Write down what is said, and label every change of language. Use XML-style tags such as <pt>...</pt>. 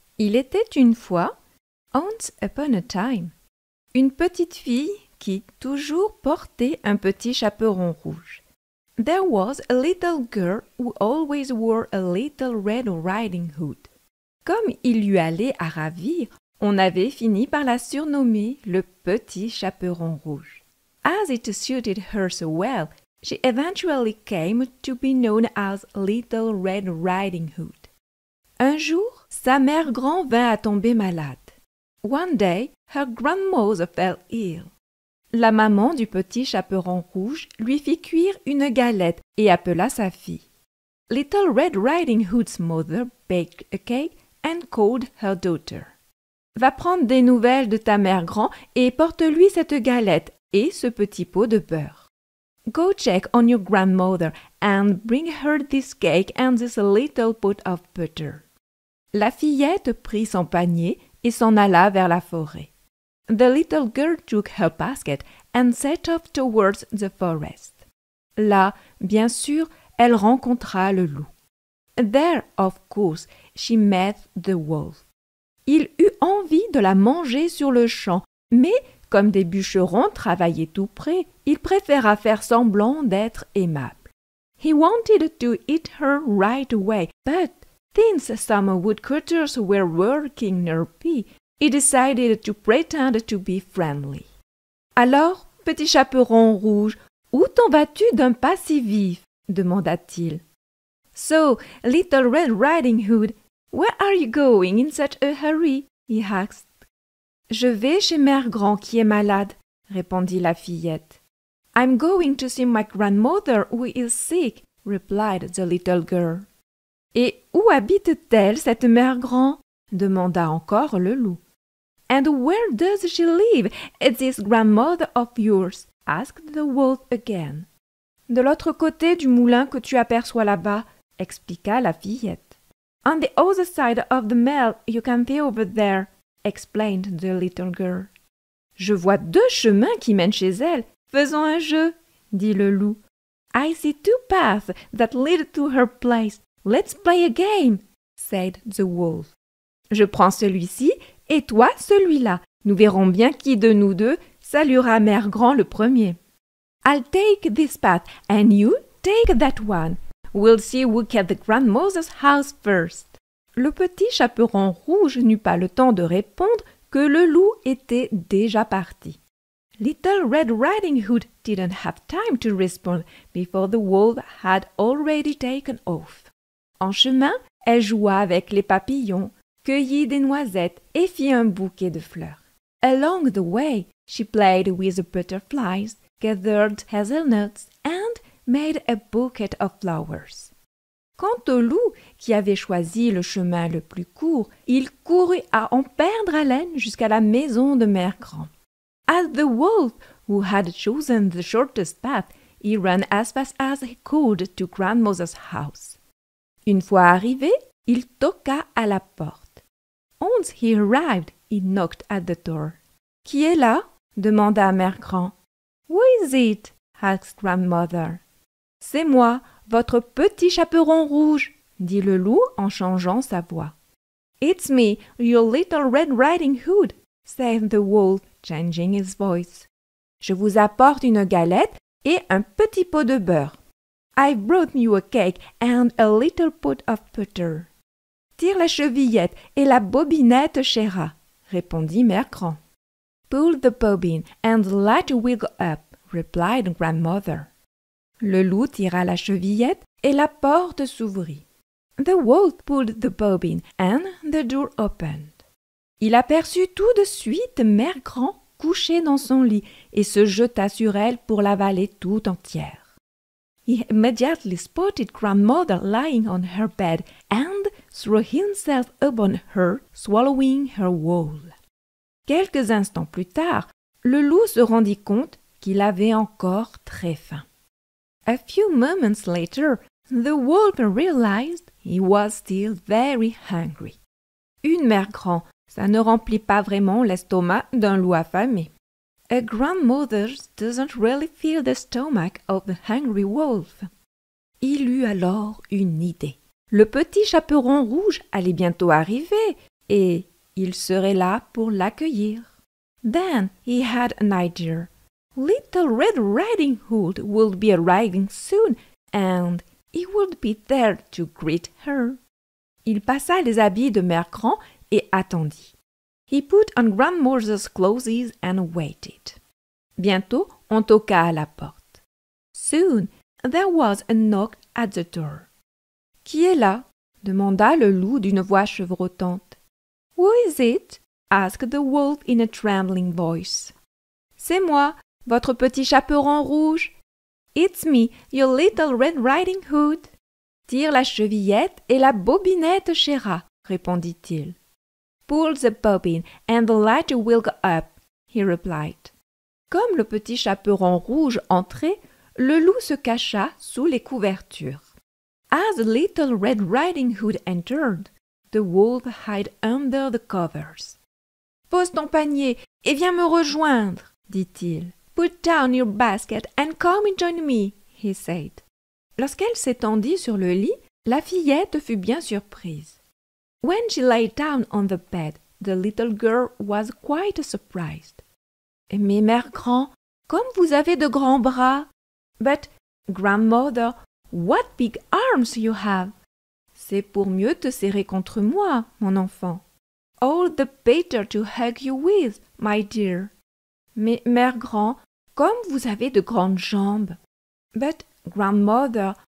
<fr>Il était une fois,</fr> <en>once upon a time,</en> <fr>une petite fille qui toujours portait un petit chaperon rouge.</fr> <en>There was a little girl who always wore a little Red Riding Hood.</en> <fr>Comme il lui allait à ravir, on avait fini par la surnommer le petit chaperon rouge.</fr> <en>As it suited her so well, she eventually came to be known as Little Red Riding Hood.</en> <fr>Un jour, sa mère grand vint à tomber malade.</fr> <en>One day, her grandmother fell ill.</en> <fr>La maman du petit chaperon rouge lui fit cuire une galette et appela sa fille.</fr> <en>Little Red Riding Hood's mother baked a cake and called her daughter.</en> <fr>Va prendre des nouvelles de ta mère grand et porte-lui cette galette et ce petit pot de beurre.</fr> <en>Go check on your grandmother and bring her this cake and this little pot of butter.</en> <fr>La fillette prit son panier et s'en alla vers la forêt.</fr> <en>The little girl took her basket and set off towards the forest.</en> <fr>Là, bien sûr, elle rencontra le loup.</fr> <en>There, of course, she met the wolf.</en> <fr>Il eut envie de la manger sur le champ, mais comme des bûcherons travaillaient tout près, il préféra faire semblant d'être aimable.</fr> <en>He wanted to eat her right away, but since some woodcutters were working nearby, he decided to pretend to be friendly.</en> <fr>Alors, petit chaperon rouge, où t'en vas-tu d'un pas si vif? Demanda-t-il.</fr> <en>So, Little Red Riding Hood, where are you going in such a hurry? He asked.</en> <fr>Je vais chez Mère Grand qui est malade, répondit la fillette.</fr> <en>I'm going to see my grandmother who is sick, replied the little girl.</en> <fr>Et où habite-t-elle, cette Mère Grand? Demanda encore le loup.</fr> <en>And where does she live, this grandmother of yours? Asked the wolf again.</en> <fr>De l'autre côté du moulin que tu aperçois là-bas, expliqua la fillette.</fr> <en>On the other side of the mill you can see over there, explained the little girl.</en> <fr>Je vois 2 chemins qui mènent chez elle. Faisons un jeu, dit le loup.</fr> <en>I see 2 paths that lead to her place. Let's play a game, said the wolf.</en> <fr>Je prends celui-ci et toi celui-là. Nous verrons bien qui de nous deux saluera Mère Grand le premier.</fr> <en>I'll take this path and you take that one. We'll see who gets the grandmother's house first.</en> <fr>Le petit chaperon rouge n'eut pas le temps de répondre que le loup était déjà parti.</fr> <en>Little Red Riding Hood didn't have time to respond before the wolf had already taken off.</en> <fr>En chemin, elle joua avec les papillons, cueillit des noisettes et fit un bouquet de fleurs.</fr> <en>Along the way, she played with the butterflies, gathered hazelnuts and made a bouquet of flowers.</en> <fr>Quant au loup, qui avait choisi le chemin le plus court, il courut à en perdre haleine jusqu'à la maison de Mère Grand.</fr> <en>As the wolf, who had chosen the shortest path, he ran as fast as he could to grandmother's house.</en> <fr>Une fois arrivé, il toqua à la porte.</fr> <en>Once he arrived, he knocked at the door.</en> <fr>« Qui est là? » demanda Mère Grand.</fr> <en>« Who is it? » asked grandmother.</en> <fr>« C'est moi, votre petit chaperon rouge, » dit le loup en changeant sa voix.</fr> <en>« It's me, your little Red Riding Hood, » said the wolf, changing his voice.</en> <fr>« Je vous apporte une galette et un petit pot de beurre.</fr> <en>I've brought you a cake and a little pot of butter. »«</en> <fr>Tire la chevillette et la bobinette, chéra, » répondit Mère Grand.</fr> <en>« Pull the bobbin and the light will go up, » replied grandmother.</en> <fr>Le loup tira la chevillette et la porte s'ouvrit.</fr> <en>The wolf pulled the bobbin and the door opened.</en> <fr>Il aperçut tout de suite Mère Grand couchée dans son lit et se jeta sur elle pour l'avaler tout entière.</fr> <en>He immediately spotted grandmother lying on her bed and threw himself upon her, swallowing her whole.</en> <fr>Quelques instants plus tard, le loup se rendit compte qu'il avait encore très faim.</fr> <en>A few moments later, the wolf realized he was still very hungry.</en> <fr>Une Mère Grand, ça ne remplit pas vraiment l'estomac d'un loup affamé.</fr> <en>A grandmother doesn't really fill the stomach of the hungry wolf.</en> <fr>Il eut alors une idée. Le petit chaperon rouge allait bientôt arriver. et il serait là pour l'accueillir.</fr> <en>Then he had an idea. Little Red Riding Hood would be arriving soon and he would be there to greet her.</en> <fr>Il passa les habits de Mère Grand et attendit.</fr> <en>He put on grandmother's clothes and waited.</en> <fr>Bientôt, on toqua à la porte.</fr> <en>Soon, there was a knock at the door.</en> <fr>« Qui est là ?» demanda le loup d'une voix chevrotante.</fr> <en>« Who is it ?» asked the wolf in a trembling voice.</en> <fr>« C'est moi, votre petit chaperon rouge. »«</fr> <en>It's me, your little Red Riding Hood.</en> <fr>»« Tire la chevillette et la bobinette, chéra, » répondit-il.</fr> <en>« Pull the bobbin and the light will go up, » he replied.</en> <fr>Comme le petit chaperon rouge entrait, le loup se cacha sous les couvertures.</fr> <en>As the little Red Riding Hood entered, the wolf hid under the covers.</en> <fr>« Pose ton panier et viens me rejoindre, » dit-il.</fr> <en>« Put down your basket and come and join me, » he said.</en> <fr>Lorsqu'elle s'étendit sur le lit, la fillette fut bien surprise.</fr> <en>When she lay down on the bed, the little girl was quite surprised.</en> <fr>« Mais Mère Grand, comme vous avez de grands bras! »«</fr> <en>But, grandmother, what big arms you have!</en> <fr>»« C'est pour mieux te serrer contre moi, mon enfant. »«</fr> <en>All the better to hug you with, my dear.</en> <fr>»« Mais, Mère Grand, comme vous avez de grandes jambes! »«</fr> <en>But, grandmother,</en>